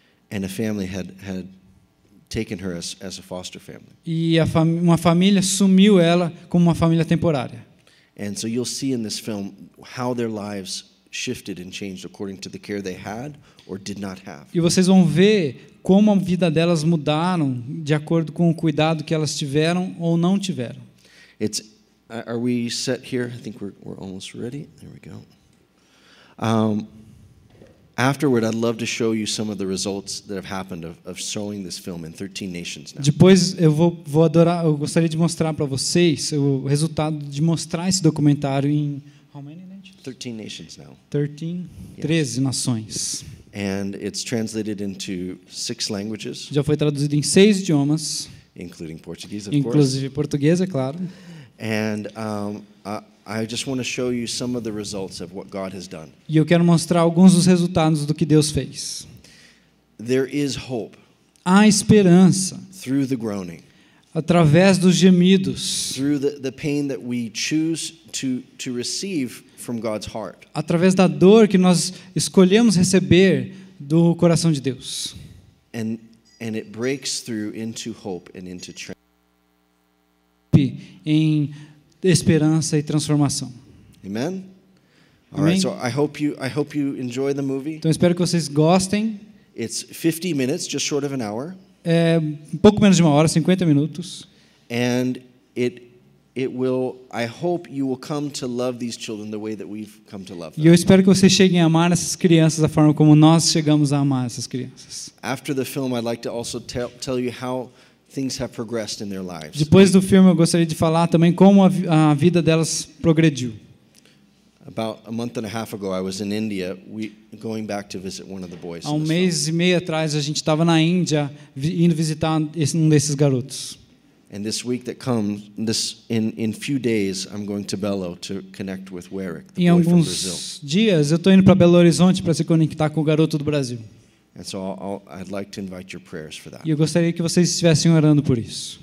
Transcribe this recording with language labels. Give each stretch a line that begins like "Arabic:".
English: And a family had taken her as a foster family.
Portuguese: E uma família assumiu ela como uma família temporária.
English: And so you'll see in this film how their lives shifted and changed according to the care they had or did not have.
Portuguese: E vocês vão ver como a vida delas mudaram de acordo com o cuidado que elas tiveram ou não tiveram.
English: Are we set here? I think we're almost ready. There we go. Afterward, I'd love to show you some of the results that have happened of showing this film in 13 nations now.
Portuguese: Depois eu gostaria de mostrar para vocês o resultado de mostrar esse documentário em
English: how many nations? 13 nations now.
Portuguese: 13 nações.
English: And it's translated into 6 languages,
Portuguese: Já foi traduzido em 6 idiomas,
English: including Portuguese, of course.
Portuguese: inclusive português, é claro.
English: And I just want to show you some of the results of what God has done.
Portuguese: E eu quero mostrar alguns dos resultados do que Deus fez.
English: There is hope
Portuguese: Há esperança
English: through the groaning,
Portuguese: através dos gemidos,
English: through the pain that we choose to receive from God's heart.
Portuguese: através da dor que nós escolhemos receber do coração de Deus.
English: And it breaks through into hope and into transformation.
Portuguese: Em esperança e transformação.
English: Amen. All
Portuguese: Amém.
English: right, so I hope you enjoy the movie.
Portuguese: Então espero que vocês gostem.
English: It's 50 minutes, just short of an hour,
Portuguese: É um pouco menos de uma hora, 50 minutos.
English: and it will. I hope you will come to love these children the way that we've come to love
Portuguese: E
English: them.
Portuguese: eu espero que vocês cheguem a amar essas crianças da forma como nós chegamos a amar essas crianças.
English: After the film, I'd like to also tell you how things have progressed in their lives.
Portuguese: Depois do filme, eu gostaria de falar também como a vida delas progrediu.
English: About a month and a half ago, I was in India, going back to visit one of the boys.
Portuguese: Há
English: in this
Portuguese: mês e meio atrás, a gente estava na Índia indo visitar um desses garotos.
English: film. And this week that comes, in few days, I'm going to Belo to connect with Warwick, the
Portuguese: Em
English: boy from Brazil.
Portuguese: alguns dias, eu estou indo para Belo Horizonte para se conectar com o garoto do Brasil.
English: And so I'd like to invite your prayers for that.
Portuguese: E eu gostaria que vocês estivessem orando por isso.